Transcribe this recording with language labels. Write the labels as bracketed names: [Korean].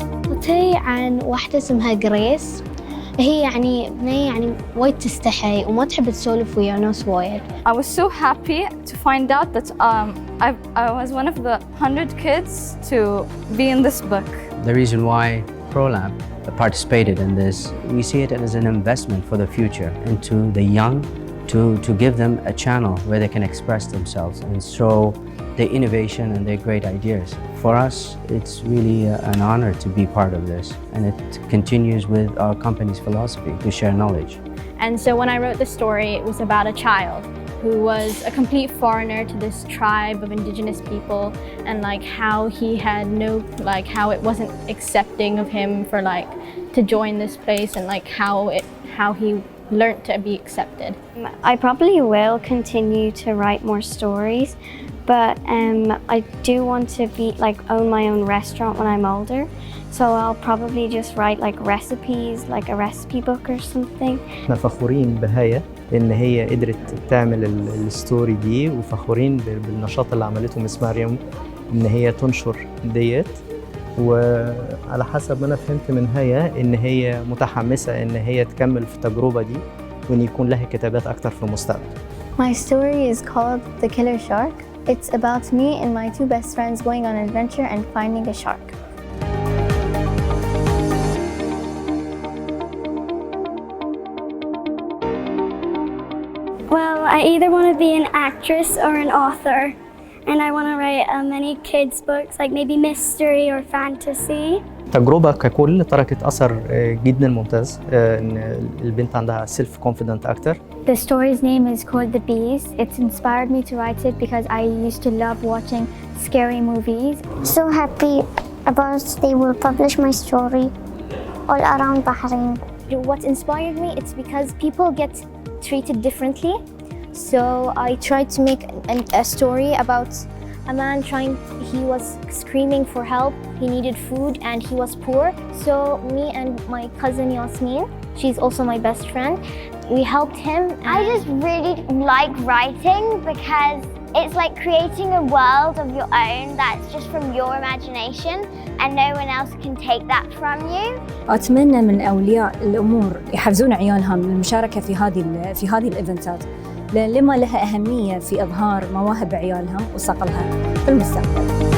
[Arabic] قصتي عن واحدة اسمها جريس. هي يعني بنية يعني وايد تستحي وما تحب تسولف ويا ناس وايد. [English] I was so happy to find out that I was one of the 100 kids to be in this book. The reason why ProLab participated in this, we see it as an investment for the future into the young, to give them a channel where they can express themselves and show their innovation and their great ideas. For us, it's really an honor to be part of this, and it continues with our company's philosophy to share knowledge. And so when I wrote the story, it was about a child who was a complete foreigner to this tribe of indigenous people, and like how he had how it wasn't accepting of him for like to join this place, and like how he learned to be accepted. I probably will continue to write more stories, but I do want to own my own restaurant when I'm older. So I'll probably just write like recipes, like a recipe book or something. [Arabic] احنا فخورين بهاية إن هي قدرت تعمل الستوري دي، وفخورين بالنشاط اللي عملته مس مريم إن هي تنشر ديت. وعلى حسب ما أنا فهمت من هيا إن هي متحمسة إن هي تكمل في التجربة دي، وإن يكون لها كتابات أكتر في المستقبل. [English] My story is called The Killer Shark. It's about me and my two best friends going on an adventure and finding a shark. Well, I either want to be an actress or an author, and I want to write many kids books, like maybe mystery or fantasy. [Arabic] التجربة ككل تركت أثر جدا ممتاز، إن البنت عندها [English] self confident [Arabic] أكتر. [English] The story's name is called The Bees. It's inspired me to write it because I used to love watching scary movies. So happy about they will publish my story all around Bahrain. What inspired me, it's because people get treated differently. So I tried to make a story about a man he was screaming for help, he needed food and he was poor. So me and my cousin Yasmin, she's also my best friend, we helped him. I just really like writing because it's like creating a world of your own that's just from your imagination and no one else can take that from you. [Arabic] أتمنى من أولياء الأمور يحفزون عيالهم للمشاركة في هذه الإيفنتات، لأن لما لها أهمية في إظهار مواهب عيالهم وصقلها في المستقبل.